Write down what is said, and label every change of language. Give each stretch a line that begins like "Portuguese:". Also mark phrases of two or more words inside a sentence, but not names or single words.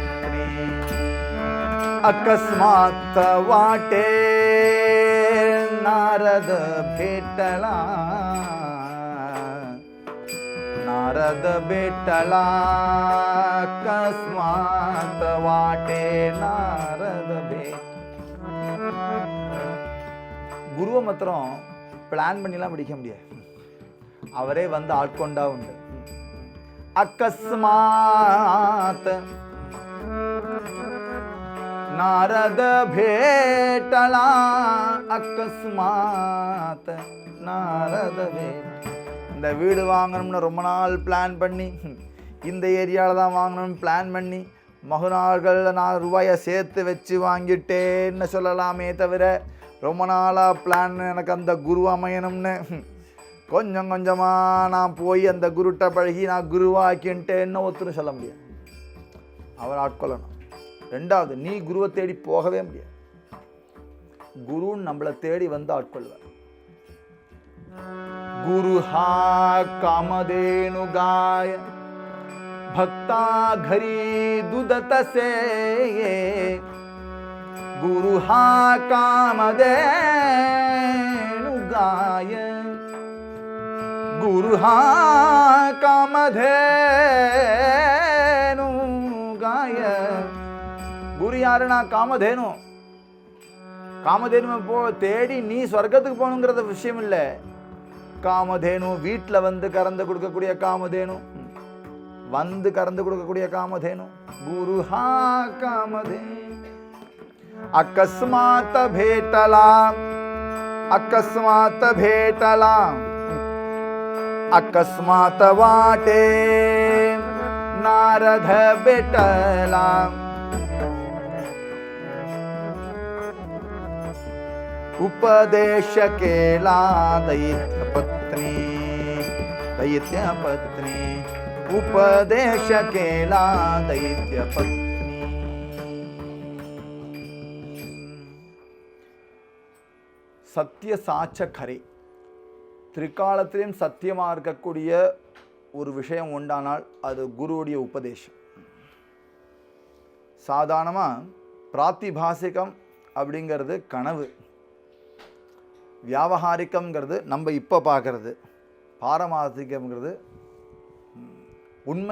Marathi: अकस्मात वाटे नारद भेटला, नारद भेटला, अकस्मात वाटे नारद भेट.
Tamil: குருவை மாத்திரம் பிளான் பண்ணிலாம் பிடிக்க முடியாது, அவரே ஆட்கொண்டா உண்டு.
Marathi: अकस्मात नारद भेटला, अकस्मात नारद भेट.
Tamil: இந்த வீடு வாங்கணும்னு ரொம்ப நாள் பிளான் பண்ணி, இந்த ஏரியாவில் தான் வாங்கணும்னு பிளான் பண்ணி மகுநாள்கள் ரூபாயை சேர்த்து வச்சு வாங்கிட்டேன்னு சொல்லலாமே தவிர ரொம்ப நாளாக பிளான் எனக்கு அந்த குரு அமையணும்னு கொஞ்சம் கொஞ்சமாக நான் போய் அந்த குருட்ட பழகி நான் குருவாக்கின்ட்டேன்னு ஒருத்தர் சொல்ல முடியாது. அவர் ஆட்கொள்ளணும். 2வது, நீ குருவை தேடி போகவே முடியாது, குருன்னு நம்மளை தேடி ஆட்கொள்வார்.
Marathi: गुरु हा कामधेनु गाय भक्ता घरी दुदत से, गुरु हा कामधेनुगाय, गुरु हा कामधेनुगाय,
Tamil: யாருன்னா காமதேனு. காமதேனு போ தேடி நீ சொர்க்கத்துக்கு போகணுங்கிறத விஷயம் இல்லை. காமதேனு வீட்டில் வந்து கறந்து கொடுக்கக்கூடிய காமதேனு, வந்து கறந்து கொடுக்கக்கூடிய காமதேனு.
Marathi: गुरु हा कामधेनु अकस्मात भेटला, अकस्मात भेटला, अकस्मात वाटे नारद भेटला. उपदेश केला दैत्य पत्नी, दैत्य पत्नी, उपदेश केला दैत्य पत्नी.
Tamil: சத்திய சாட்ச கரை, திரிகாலத்திலையும் சத்தியமாக இருக்கக்கூடிய ஒரு விஷயம் உண்டானால் அது குருவுடைய உபதேசம். சாதாரணமாக பிராத்திபாசிகம் அப்படிங்கிறது கனவு, வியாவகாரிக்கம்ங்கிறது நம்ம இப்போ பார்க்கறது, பாரமார்த்திகம்ங்கிறது உண்மை.